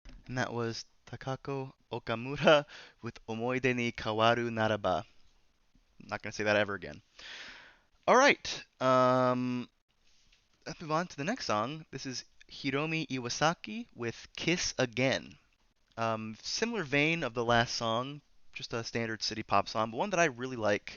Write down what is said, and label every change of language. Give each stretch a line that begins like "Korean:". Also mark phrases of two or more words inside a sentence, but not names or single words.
English: And that was Takako Okamura with Omoide ni Kawaru Naraba. I'm not going to say that ever again. All right. Let's move on to the next song. This is Hiromi Iwasaki with Kiss Again. Similar vein of the last song, just a standard city pop song, but one that I really like.